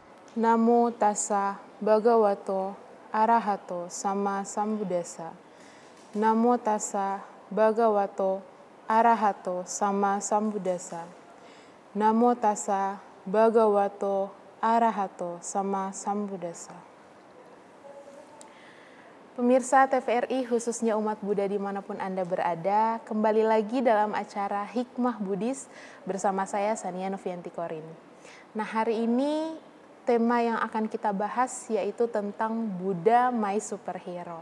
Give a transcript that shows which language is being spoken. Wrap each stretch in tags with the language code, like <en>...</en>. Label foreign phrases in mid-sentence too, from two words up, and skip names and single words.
<pi>Namo tassa bhagavato arahato sama sambuddhassa. Namo tassa bhagavato arahato sama sambuddhassa. Namo tassa bhagavato arahato sama sambuddhassa.</pi> <id>Pemirsa TVRI, khususnya umat Buddha dimanapun Anda berada, kembali lagi dalam acara Hikmah Buddhis bersama saya Sania Novianti Korin. Nah, hari ini tema yang akan kita bahas yaitu tentang Buddha My Superhero.</id>